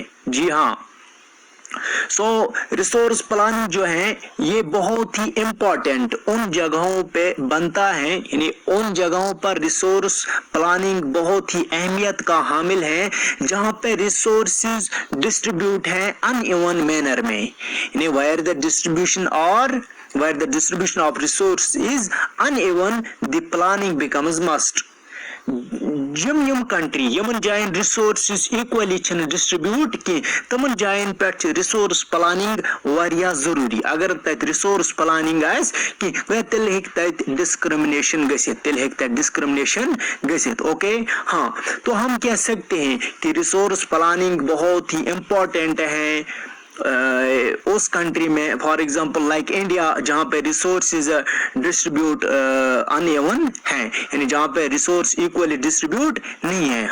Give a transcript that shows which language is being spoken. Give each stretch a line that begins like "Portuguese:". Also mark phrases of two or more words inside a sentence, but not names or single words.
Hindi: जी हाँ,
English: resource planning
Hindi: जो है ये बहुत ही इम्पोर्टेंट उन जगहों पे बनता है, यानी उन जगहों पर
English: resource planning
Hindi: बहुत ही अहमियत का हामिल है जहां पे
English: resources distribute
Hindi: हैं
English: uneven manner
Hindi: में, यानी
English: where the distribution of resource is uneven, the planning becomes must.
Kashmiri: यम कंट्री यमन जायन
English: resources equally
Kashmiri: छन डिस्ट्रीब्यूट की तमन जायन पे
English: resource planning
Kashmiri: वारिया जरूरी। अगर तत
English: resource planning
Kashmiri: आस कि तेल हेक तत डिस्क्रिमिनेशन गसित, तेल हेक तत डिस्क्रिमिनेशन गसित।
Hindi: ओके, हाँ, तो हम कह सकते हैं कि
English: resource planning
Hindi: बहुत ही इम्पोर्टेंट है उस कंट्री में,
English: for example like
Hindi: इंडिया, जहां पे
English: resources distribute uneven
Hindi: है, यानी जहां पे
English: resource equally distribute
Hindi: नहीं है।